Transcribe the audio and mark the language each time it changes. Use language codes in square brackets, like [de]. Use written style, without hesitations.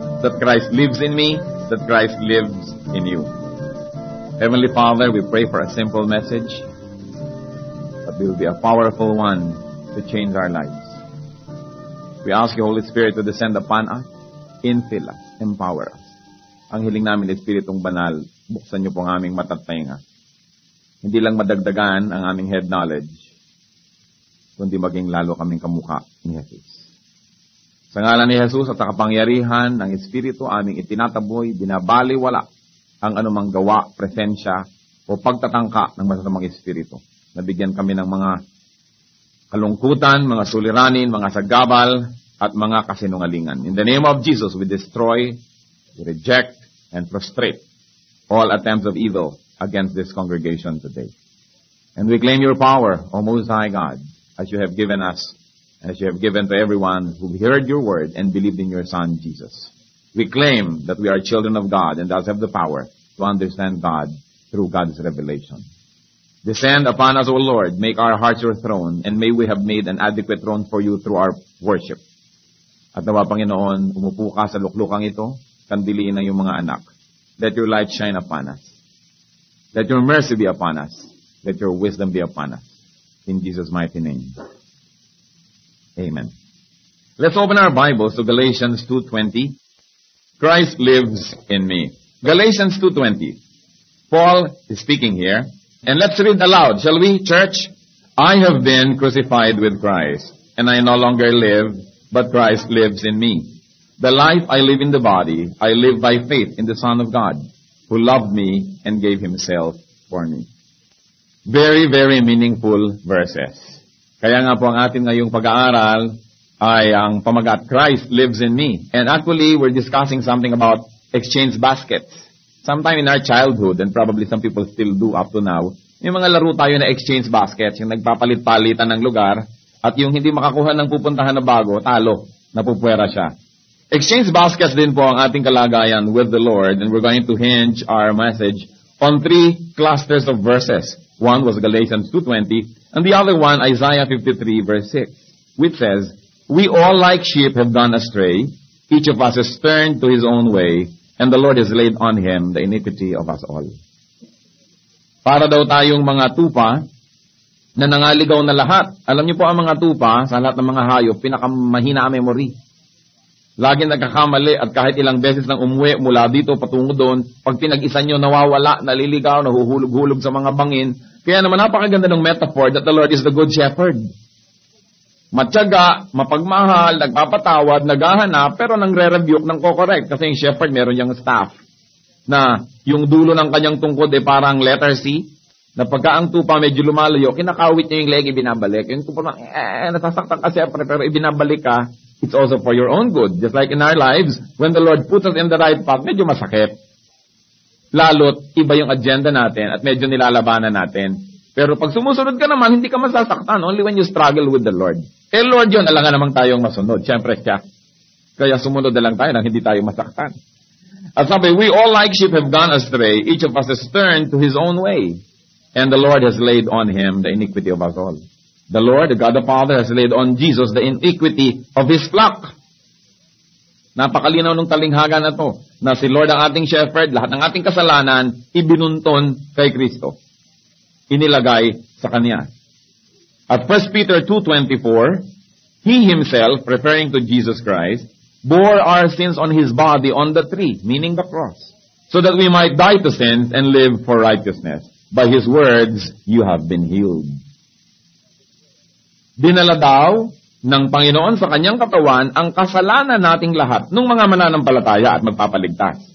[en] That Christ lives in me, that Christ lives in you. Heavenly Father, we pray for a simple message, but it will be a powerful one to change our lives. We ask you, Holy Spirit, to descend upon us, infill us, empower us. [tl] Ang hiling namin, Espiritong Banal, buksan niyo po ang aming mata't tainga. Hindi lang madagdagan ang aming head knowledge, kundi maging lalo kaming kamukha ni Jesus. Sa ngalan ni Jesus at sa kapangyarihan ng Espiritu, aming itinataboy, binabaliwala ang anumang gawa, presensya, o pagtatangka ng masasamang Espiritu. Nabigyan kami ng mga kalungkutan, mga suliranin, mga sagabal, at mga kasinungalingan. [en] In the name of Jesus, we destroy, we reject, and frustrate all attempts of evil against this congregation today. And we claim your power, O Most High God, as you have given us, as you have given to everyone who heard your word and believed in your Son, Jesus. We claim that we are children of God and thus have the power to understand God through God's revelation. Descend upon us, O Lord, make our hearts your throne, and may we have made an adequate throne for you through our worship. [tl] At nawa, Panginoon, umupo ka sa luklukang ito, kandiliin ng iyong mga anak. [en] Let your light shine upon us. Let your mercy be upon us. Let your wisdom be upon us. In Jesus' mighty name. Amen. Let's open our Bibles to Galatians 2:20. Christ lives in me. Galatians 2:20. Paul is speaking here. And let's read aloud, shall we, church? I have been crucified with Christ, and I no longer live, but Christ lives in me. The life I live in the body, I live by faith in the Son of God, who loved me and gave himself for me. Very, very meaningful verses. [tl] Kaya nga po ang atin ngayong pag-aaral ay ang pamagat, [en] Christ lives in me. And actually, we're discussing something about exchange baskets. [tl] Sometime in our childhood, and probably some people still do up to now, yung mga laro tayo na exchange baskets, yung nagpapalit-palitan ng lugar, at yung hindi makakuha ng pupuntahan na bago, talo, napupwera siya. [en] Exchange baskets [tl] din po ang ating kalagayan [en] with the Lord, and we're going to hinge our message on 3 clusters of verses. One was Galatians 2:20, and the other one, Isaiah 53, verse 6, which says, we all like sheep have gone astray, each of us has turned to his own way, and the Lord has laid on him the iniquity of us all. [tl] Para daw tayong mga tupa na nangaligaw na lahat. Alam niyo po ang mga tupa, sa lahat ng mga hayop, pinakamahina ang memory. Laging nagkakamali at kahit ilang beses nang umuwi mula dito patungo doon, pag pinag-isa nyo, nawawala, naliligaw, nahuhulog-hulog sa mga bangin. Kaya naman napakaganda ng [en] metaphor that the Lord is the good shepherd. [tl] Matyaga, mapagmahal, nagpapatawad, naghahanap, pero nangre-rebuke ng ko-correct. Kasi yung shepherd, meron niyang staff na yung dulo ng kanyang tungkod ay parang letter C, na pagka ang tupa medyo lumalayo, kinakawit niya yung leg, ibinabalik. Yung tupa, nasasaktan ka siyempre, pero ibinabalik ka, [en] it's also for your own good. Just like in our lives, when the Lord puts us in the right path, [tl] medyo masakit. Lalo't iba yung agenda natin at medyo nilalabanan natin. Pero pag sumusunod ka naman, hindi ka masasaktan [en] only when you struggle with the Lord. [tl] Eh Lord yun, alangan namang tayong masunod. Siyempre siya. Kaya sumunod na lang tayo nang hindi tayo masaktan. At sabi, [en] we all like sheep have gone astray. Each of us has turned to his own way. And the Lord has laid on him the iniquity of us all. The Lord, the God the Father, has laid on Jesus the iniquity of his flock. [tl] Napakalinaw ng talinghaga na to, na si Lord ang ating shepherd, lahat ng ating kasalanan, ibinunton kay Kristo. Inilagay sa Kanya. [en] At 1 Peter 2:24, He himself, referring to Jesus Christ, bore our sins on His body on the tree, meaning the cross, so that we might die to sins and live for righteousness. By His words, you have been healed. [tl] Dinala daw ng Panginoon sa kanyang katawan ang kasalanan nating lahat ng mga mananampalataya at magpapaligtas.